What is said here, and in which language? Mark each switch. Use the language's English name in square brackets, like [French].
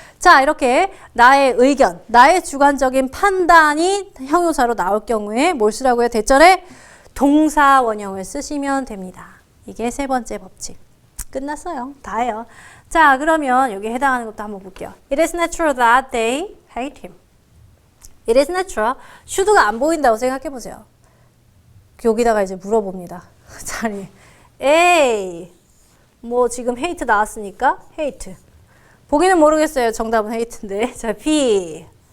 [Korean] 자, 이렇게 나의 의견, 나의 주관적인 판단이 형용사로 나올 경우에 뭘 쓰라고요? 대절에 동사 원형을 쓰시면 됩니다. 이게 세 번째 법칙. 끝났어요. 다예요. 자, 그러면 여기 해당하는 것도 한번 볼게요. [English] It is natural that they hate him. It is natural. [Korean] should가 안 보인다고 생각해 보세요. 여기다가 이제 물어봅니다. 자리. A. 뭐 지금 hate 나왔으니까 hate. 보기는 모르겠어요. 정답은 hate인데. 자, B.